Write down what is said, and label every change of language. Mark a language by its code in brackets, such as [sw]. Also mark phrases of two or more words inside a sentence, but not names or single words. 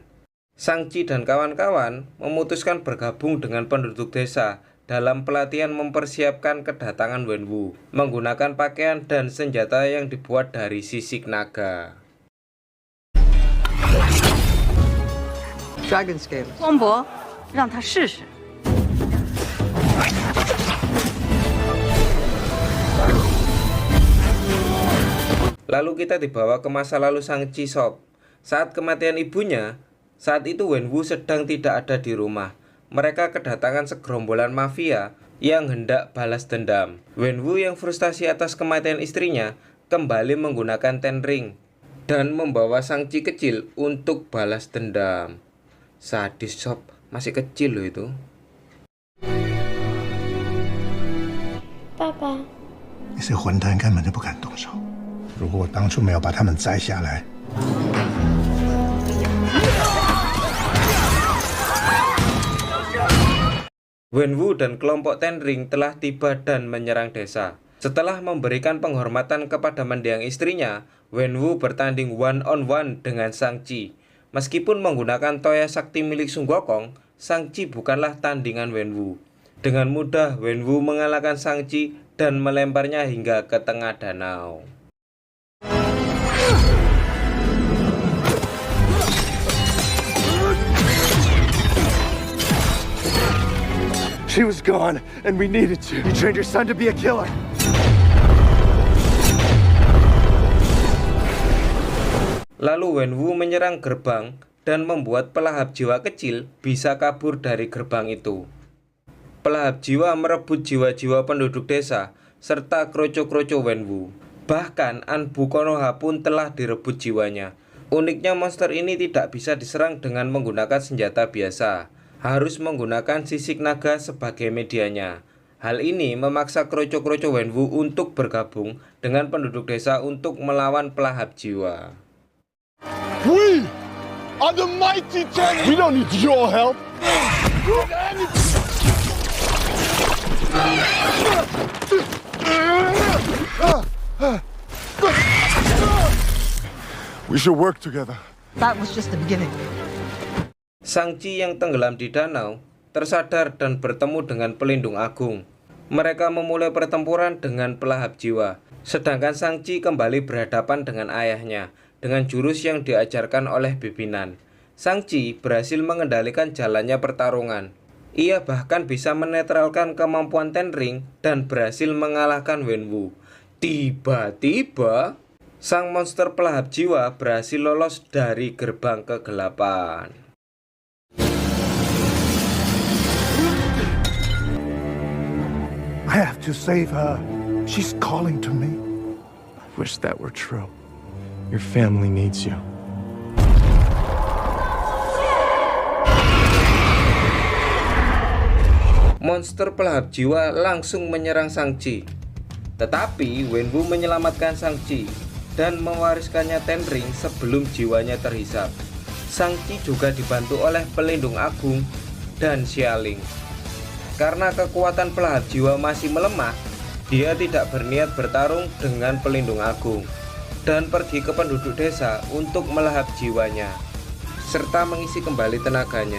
[id] Shang-Chi dan kawan-kawan memutuskan bergabung dengan penduduk desa dalam pelatihan mempersiapkan kedatangan Wenwu, menggunakan pakaian dan senjata yang dibuat dari sisik naga. [en] Dragon Scale. [zh] 光博，让他试试。 [id] Lalu kita dibawa ke masa lalu Shang-Chi Shop. Saat kematian ibunya, saat itu Wenwu sedang tidak ada di rumah. Mereka kedatangan segerombolan mafia yang hendak balas dendam. Wenwu yang frustasi atas kematian istrinya kembali menggunakan Ten Ring dan membawa Shang-Chi kecil untuk balas dendam. Sadis Shop, masih kecil loh itu. [zh] 爸爸，那些混蛋根本就不敢动手。如果我当初没有把他们摘下来， [id] Wenwu dan kelompok Ten Ring telah tiba dan menyerang desa. Setelah memberikan penghormatan kepada mendiang istrinya, Wenwu bertanding [en] one-on-one [id] dengan Shang-Chi. Meskipun menggunakan toya sakti milik Sun Gokong, Shang-Chi bukanlah tandingan Wenwu. Dengan mudah, Wenwu mengalahkan Shang-Chi dan melemparnya hingga ke tengah danau. [en] She was gone, and we needed to. You trained your son to be a killer. [id] Lalu Wenwu menyerang gerbang dan membuat pelahap jiwa kecil bisa kabur dari gerbang itu. Pelahap jiwa merebut jiwa-jiwa penduduk desa serta kroco-kroco Wenwu. Bahkan Anbu Konoha pun telah direbut jiwanya. Uniknya monster ini tidak bisa diserang dengan menggunakan senjata biasa. Harus menggunakan sisik naga sebagai medianya. Hal ini memaksa kroco-kroco Wenwu untuk bergabung dengan penduduk desa untuk melawan pelahap jiwa. [en] We are the mighty Ten. We don't need your help. We should work together. That was just the beginning. [id] Shang-Chi yang tenggelam di danau tersadar dan bertemu dengan Pelindung Agung. Mereka memulai pertempuran dengan pelahap jiwa. Sedangkan Shang-Chi kembali berhadapan dengan ayahnya dengan jurus yang diajarkan oleh pimpinan. Shang-Chi berhasil mengendalikan jalannya pertarungan. Ia bahkan bisa menetralkan kemampuan Ten Ring dan berhasil mengalahkan Wenwu. Tiba-tiba, sang monster pelahap jiwa berhasil lolos dari gerbang kegelapan. [en] I have to save her. She's calling to me. I wish that were true. Your family needs you. [id] Monster pelahap jiwa langsung menyerang Shang-Chi. Tetapi Wenwu menyelamatkan Shang-Chi dan mewariskannya Ten Ring sebelum jiwanya terhisap. Shang-Chi juga dibantu oleh Pelindung Agung dan Xialing. Karena kekuatan pelahap jiwa masih melemah, dia tidak berniat bertarung dengan Pelindung Agung dan pergi ke penduduk desa untuk melahap jiwanya serta mengisi kembali tenaganya.